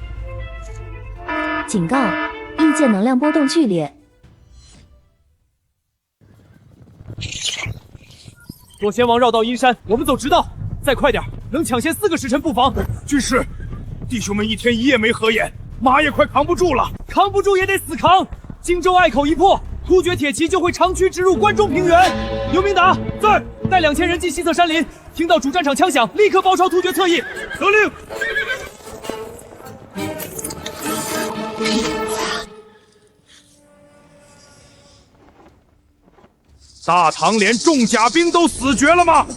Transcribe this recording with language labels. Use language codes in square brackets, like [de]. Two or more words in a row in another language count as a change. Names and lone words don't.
[zh] 警告：异界能量波動劇烈。左贤王繞道陰山，我們走直道。再快點，能搶先4個時辰不妨。軍師，弟兄們1天1夜沒合眼，馬也快扛不住了。扛不住也得死扛。荊州隘口一破，突厥鐵騎就會長驅直入關中平原。劉明達在，帶2000人進西側山林，聽到主戰場槍響，立刻包抄突厥側翼。得令。大唐連重甲兵都死絕了嗎？